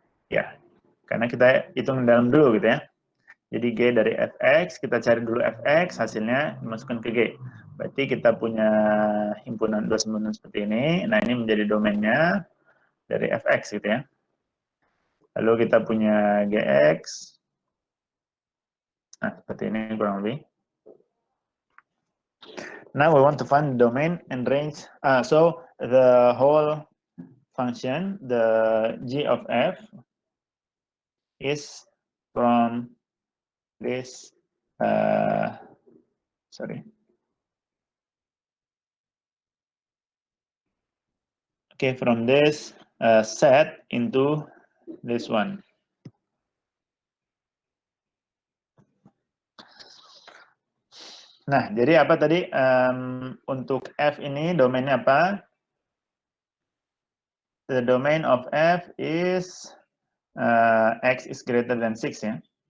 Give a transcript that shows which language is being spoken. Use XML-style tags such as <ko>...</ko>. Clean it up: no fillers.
<id>Ya, karena kita hitung dalam dulu gitu ya. Jadi G dari fx, kita cari dulu fx, hasilnya dimasukkan ke G. Berarti kita punya himpunan dua himpunan seperti ini. Nah, ini menjadi domainnya dari fx gitu ya. Lalu kita punya gx. Nah, seperti ini kurang lebih.</id> <en>Now we want to find the domain and range. So the whole function, the g of f, is from this, from this set into this one.</en> <id>Nah, jadi apa tadi untuk f ini domainnya apa?</id> <en>The domain of f is x is greater than 6 ya.</en>